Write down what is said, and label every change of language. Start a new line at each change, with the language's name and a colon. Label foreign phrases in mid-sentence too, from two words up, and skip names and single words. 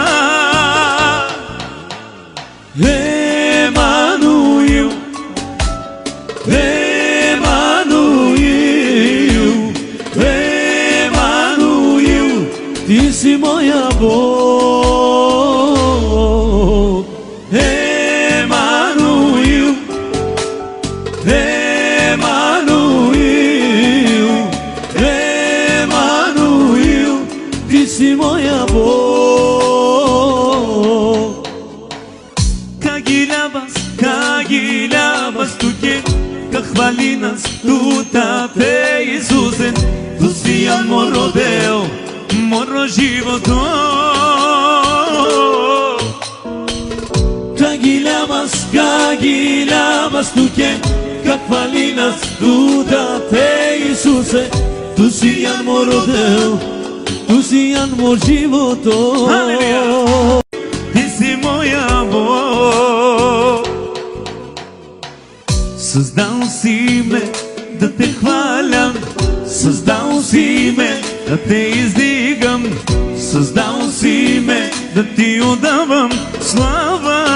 Bulgarian: Емануил, Емануил, Емануил, ти си моя Бог. Емануил, Емануил, Емануил, ти си моя Бог.
Romany: Kagilabas tuke, kahvalinas tutate Isuse, tu si al moro deo, moro životo. Kagilabas tuke, kahvalinas tutate Isuse, tu si al moro deo, tu si al moro životo.
Bulgarian: Ти си моя Бог. Създал си ме да те хваля, създал си ме да те издигам, създал си ме да ти отдавам слава.